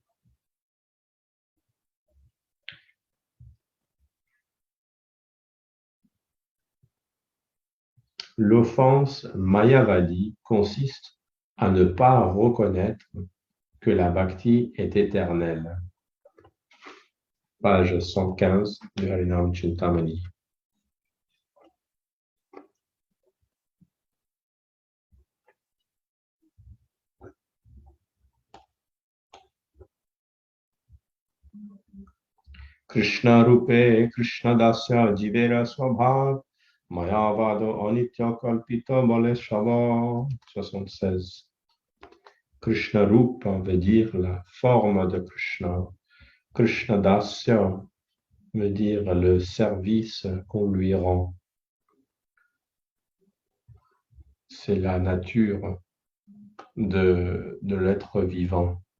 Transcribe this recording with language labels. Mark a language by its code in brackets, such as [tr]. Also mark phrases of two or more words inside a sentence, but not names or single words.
[fr] L'offense mayavadi consiste à ne pas reconnaître que la bhakti est éternelle. Page 115 du Harinam Chintamani. [bn] কৃষ্ণ রূপে কৃষ্ণ দাস্য জীবের স্বভাব মায়াবাদো অনিত্য কল্পিত বলেশব. [fr] 76. [bn] কৃষ্ণ রূপ [fr] veut dire la forme de Krishna. [bn] কৃষ্ণ দাস্য [fr] veut dire le service qu'on lui rend. C'est la nature de l'être vivant.